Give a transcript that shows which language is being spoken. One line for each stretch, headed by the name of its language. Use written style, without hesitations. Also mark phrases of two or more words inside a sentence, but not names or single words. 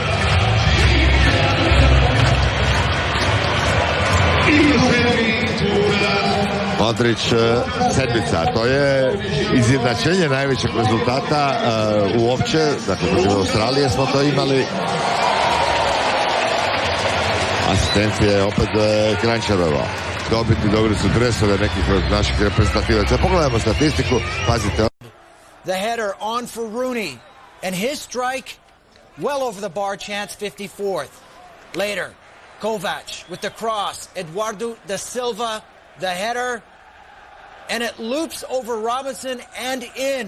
Croatian: Modrić sedmica, to je izjednačenje najvećeg rezultata uopće, dakle protiv Australije smo to imali. Asistencija je opet Kranjčarova. Dobili su dresove nekih od naših reprezentativaca. Pogledajmo statistiku, pazite.
English: The header on for Rooney and his strike well over the bar, chance 54th. Later, Kovac with the cross, Eduardo da Silva, the header, and it loops over Robinson and in.